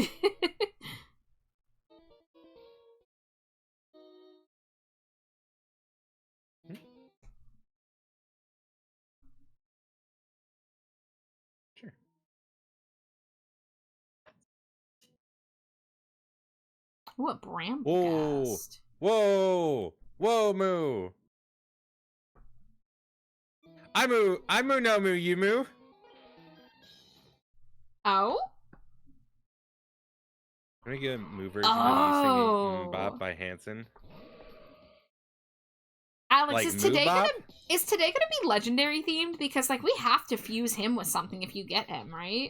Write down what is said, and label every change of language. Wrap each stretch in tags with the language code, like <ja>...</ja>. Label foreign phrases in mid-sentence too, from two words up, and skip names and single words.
<en>Sure. Ooh, a Bramblecast. Whoa! Whoa, moo! I moo, no moo, you moo. Oh? I'm gonna get a moo version of you singing Bop by Hanson. Alex, Like is today Moo-Bop? gonna be legendary themed? Because like we have to fuse him with something if you get him, right?</en>